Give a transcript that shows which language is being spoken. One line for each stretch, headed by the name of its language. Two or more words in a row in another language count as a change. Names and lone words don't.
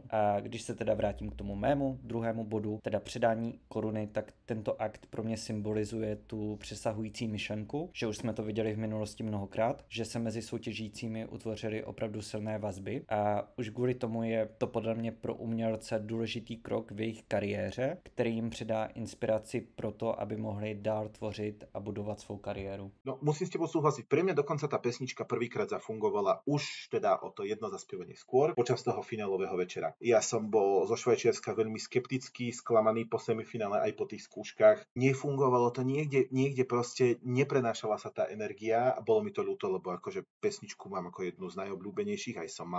Czech: A když se teda vrátím k tomu mému druhému bodu, teda předání koruny, tak tento akt pro mě symbolizuje tu přesahující myšlenku, že už jsme to viděli v minulosti mnohokrát, že se mezi soutěžícími utvořily opravdu silné vazby a už kvůli tomu je to podle mě pro umělce důležitý krok v jejich kariéře, který jim přidá inspiraci pro to, aby mohli dál tvořit a budovat svou kariéru. No,
Slovak: musím s tebou súhlasiť. Pre mňa dokonca tá pesnička prvýkrát zafungovala už teda o to jedno zaspievanie skôr počas toho finálového večera. Ja som bol zo Švajčiarska veľmi skeptický, sklamaný po semifinále aj po tých skúškach. Nefungovalo to niekde proste neprenášala sa tá energia a bolo mi to ľúto, lebo akože pesničku mám ako jednu z najobľúbenejších, aj som mal.